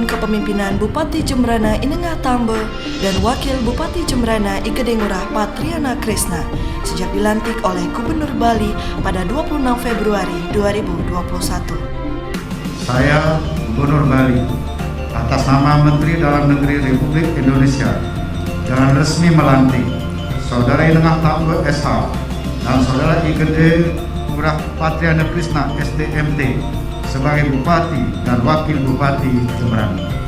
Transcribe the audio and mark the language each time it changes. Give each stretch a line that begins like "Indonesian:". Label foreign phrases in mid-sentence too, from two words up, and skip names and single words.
Indonesian: kepemimpinan Bupati Jembrana Inengah Tambe dan Wakil Bupati Jembrana Ikedengurah Patriana Krisna sejak dilantik oleh Gubernur Bali pada 26 Februari 2021. Saya, Gubernur Bali, atas nama Menteri Dalam Negeri Republik Indonesia, dengan resmi melantik Saudara Inengah Tambe SH dan Saudara Ikedengurah Patriana Krisna SDMT sebagai Bupati dan Wakil Bupati Jembrana.